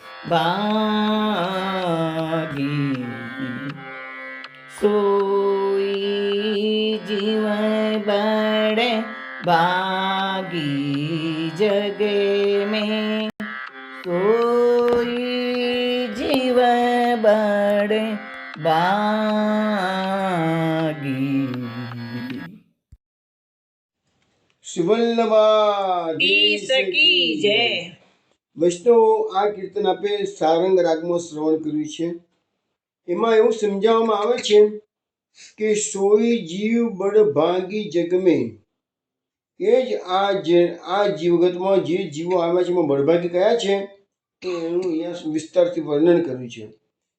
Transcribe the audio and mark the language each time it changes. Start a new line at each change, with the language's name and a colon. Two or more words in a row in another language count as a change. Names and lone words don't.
Braj: भागी, सोई जीव बड़े भागी जग में, सोई जीव बड़े भागी।
Hindi: ईश की जय।
Gujarati: વૈષ્ણવો, આ કીર્તન આપે સારંગ રાગમાં શ્રવણ કર્યું છે. એમાં એવું સમજાવવામાં આવે છે કે
Braj: सोई जीव बड भागी जगमे,
Gujarati: એ જ આ જીવગતમાં જે જીવો આવ્યા છે એમાં બળભાગી કયા છે તો એનું અહીંયા વિસ્તારથી વર્ણન કર્યું છે.